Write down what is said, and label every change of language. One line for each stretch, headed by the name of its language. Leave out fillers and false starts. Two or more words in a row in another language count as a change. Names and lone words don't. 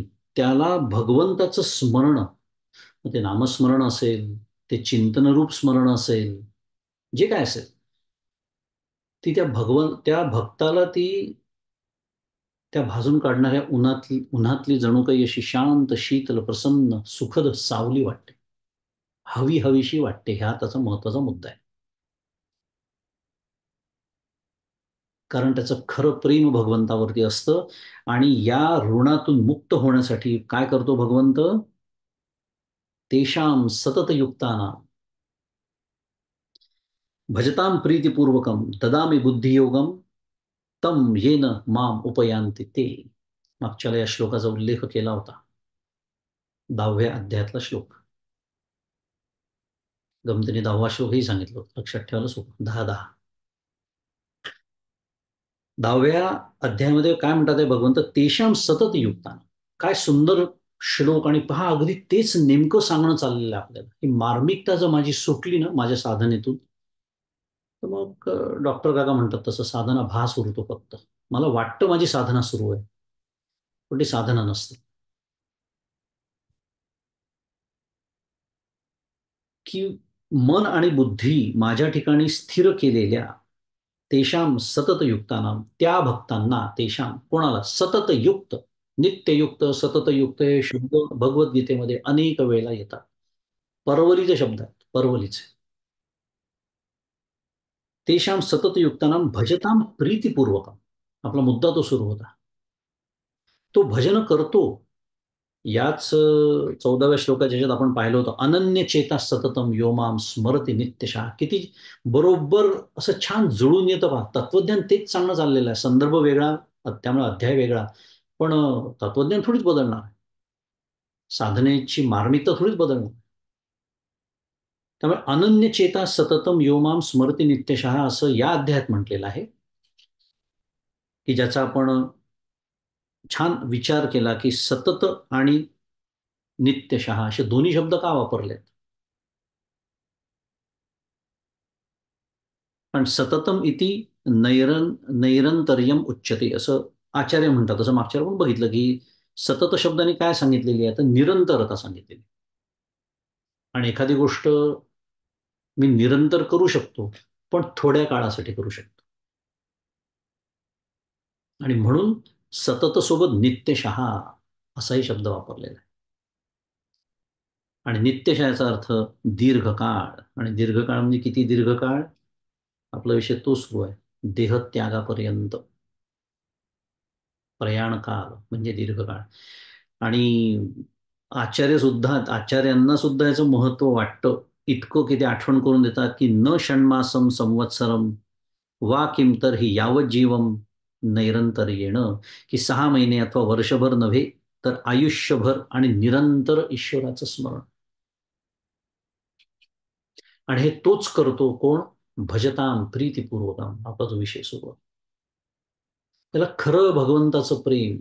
Marathi: त्याला भगवंताचं स्मरण, मग ते नामस्मरण असेल, ते चिंतनरूप स्मरण असेल, जे काय असेल, ती त्या भक्ताला ती त्या भाजून काढणाऱ्या उन्हातली जणू काही अशी शांत, शीतल, प्रसन्न, सुखद सावली वाटते. हवीशी वाटते. हा त्याचा महत्वाचा मुद्दा आहे. कारण त्याचं खरं प्रेम भगवंतावरती असतं. आणि या ऋणातून मुक्त होण्यासाठी काय करतो भगवंत?
Sanskrit: तेषां सततयुक्तानां भजतां प्रीतिपूर्वकं ददामि बुद्धियोगं तं येन माम उपयांति ते.
Marathi: मागच्याला या श्लोकाचा उल्लेख केला होता. 10व्या अध्यायातला श्लोक. गमतीने 10वा श्लोकही सांगितलं होतं. लक्षात ठेवायला सोपं. 10-10. 10व्या अध्यायामध्ये काय म्हणतात भगवंत?
Sanskrit: तेषां सततयुक्तानां.
Marathi: काय सुंदर श्लोक. आणि पहा, अगदी तेच नेमकं सांगणं चाललेलं आहे आपल्याला. ही मार्मिकता जर माझी सुटली ना माझ्या साधनेतून, तर मग डॉक्टर काका म्हणतात तसं साधना भास उरतो फक्त. मला वाटतं माझी साधना सुरू आहे, पण ती साधना नसते. की मन आणि बुद्धी माझ्या ठिकाणी स्थिर केलेल्या
Sanskrit: तेषां सततयुक्तानां,
Marathi: त्या भक्तांना, तेषां कोणाला, सततयुक्त, नित्ययुक्त, सततयुक्त हे शब्द भगवद्गीतेमध्ये अनेक वेळेला येतात. परवलीचे शब्द आहेत, परवलीचे.
Sanskrit: तेषां सततयुक्तानां भजतां प्रीतिपूर्वकम्.
Marathi: आपला मुद्दा तो सुरू होता. तो भजन करतो. याच 14व्या श्लोकाच्या ह्याच्यात आपण पाहिलं होतं,
Sanskrit: अनन्य चेता सततम यो माम स्मरति नित्यशः.
Marathi: किती बरोबर असं छान जुळून येतं पहा. तत्वज्ञान तेच सांगणं चाललेलं आहे. संदर्भ वेगळा, त्यामुळे अध्याय वेगळा. पण तत्वज्ञान थोडीच बदलणार आहे. साधनेची मार्मिकता थोडीच बदलणार. त्यामुळे
Sanskrit: अनन्य चेता सततम यो माम स्मरति नित्यशः
Marathi: असं या अध्यायात म्हटलेलं आहे, की ज्याचा आपण छान विचार केला, की सतत आणि नित्यशः असे दोन्ही शब्द का वापरलेत. कारण
Sanskrit: सततम इति नैरंतर्यम उच्यते
Marathi: असं आचार्य म्हणतात. असं मागच्या आपण बघितलं, की सतत शब्दाने काय सांगितलेली आहे, तर निरंतरता सांगितलेली. आणि एखादी गोष्ट मी निरंतर करू शकतो, पण थोड्या काळासाठी करू शकतो. आणि म्हणून सतत सोबत नित्यशः असाही शब्द वापरलेला आहे. आणि नित्यशःचा अर्थ दीर्घकाळ. आणि दीर्घकाळ म्हणजे किती दीर्घकाळ? आपला विषय तो सुरू आहे, देहत्यागापर्यंत. प्रयाण काळ म्हणजे दीर्घकाळ. आणि आचार्यांना सुद्धा याचं महत्व वाटतं. इतकं की ते आठवण करून देतात, की
Sanskrit: न षण्मासम संवत्सरम वा किम तर ही यावत जीवम नैरंतर
Marathi: येणं, की 6 महिने अथवा वर्षभर नव्हे, तर आयुष्यभर आणि निरंतर ईश्वराचं स्मरण. आणि हे तोच करतो कोण?
Sanskrit: भजताम प्रीतिपूर्वकम.
Marathi: आपला जो विषय सुरू आहे, त्याला खरं भगवंताचं प्रेम.